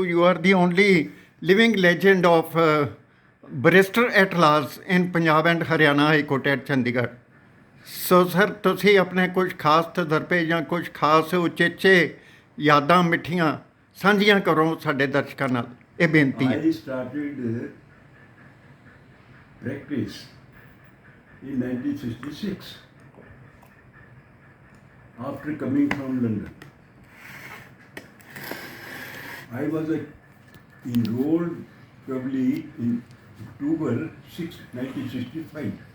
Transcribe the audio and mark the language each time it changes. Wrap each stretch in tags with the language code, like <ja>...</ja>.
<en>You are the only living legend of barrister at laws in Punjab and Haryana High Court at Chandigarh.</en> <pa>So sir, ਤੁਸੀਂ ਆਪਣੇ ਕੁਝ ਖਾਸ ਤਜਰਬੇ ਜਾਂ ਕੁਝ ਖਾਸ ਉਚੇਚੇ ਯਾਦਾਂ ਮਿੱਠੀਆਂ ਸਾਂਝੀਆਂ ਕਰੋ ਸਾਡੇ ਦਰਸ਼ਕਾਂ ਨਾਲ, ਇਹ ਬੇਨਤੀ ਹੈ।</pa> <en>I started practice in 1966 after coming from London. I was enrolled probably in October 6, 1965.</en>